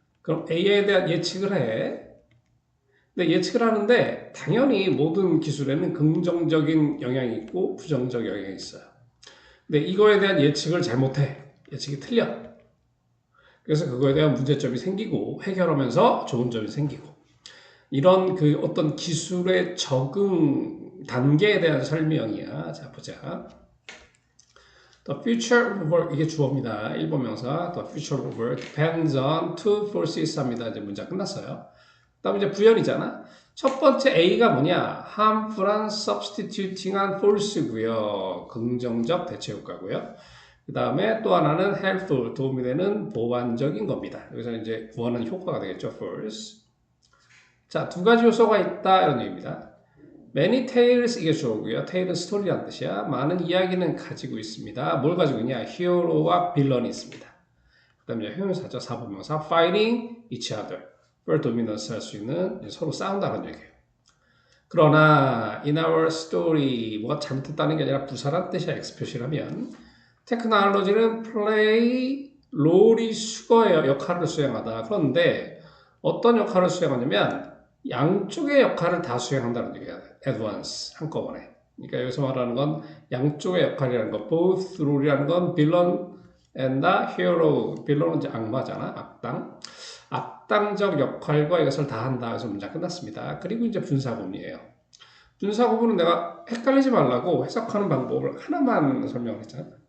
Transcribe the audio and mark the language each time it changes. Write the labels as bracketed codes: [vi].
[ko] 그럼 AI에 대한 예측을 해. 근데 예측을 하는데, 당연히 모든 기술에는 긍정적인 영향이 있고, 부정적 영향이 있어요. 근데 이거에 대한 예측을 잘못해. 예측이 틀려. 그래서 그거에 대한 문제점이 생기고 해결하면서 좋은 점이 생기고 이런 그 어떤 기술의 적응 단계에 대한 설명이야. 자 보자. [en] The future of work [ko] 이게 주어입니다. 1번 명사. [en] The future of work depends on two forces [ko] 합니다. 이제 문장 끝났어요. 그다음에 이제 부연이잖아. 첫 번째 A가 뭐냐? harmful한 substituting한 force고요. 긍정적 대체 효과고요. 그 다음에 또 하나는 helpful, 도움이 되는 보완적인 겁니다. 여기서 이제 구하는 효과가 되겠죠, force. 자, 두 가지 요소가 있다, 이런 얘기입니다. [en] Many tales, [ko] 이게 주어고요. tale은 스토리란 뜻이야. 많은 이야기는 가지고 있습니다. 뭘 가지고 있냐? 히어로와 빌런이 있습니다. 그 다음에 형용사죠. 4번 명사. [en] fighting each other. for dominance [ko] 할 수 있는 서로 싸운다는 얘기예요. 그러나 [en] in our story [ko] 뭐가 잘못됐다는 게 아니라 부사란 뜻이야. X 표시를 하면 테크놀로지는 플레이 롤이 수거의 역할을 수행하다. 그런데 어떤 역할을 수행하냐면 양쪽의 역할을 다 수행한다는 얘기야. [en] at once [ko] 한꺼번에. 그러니까 여기서 말하는 건 양쪽의 역할이라는 거. [en] both [ko] 롤이라는 건 [en] villain and the hero. [ko] 빌런은 이제 악마잖아. 악당. 악당적 역할과 이것을 다 한다. 그래서 문장 끝났습니다. 그리고 이제 분사구문이에요. 분사구문은 내가 헷갈리지 말라고 해석하는 방법을 하나만 설명을 했잖아.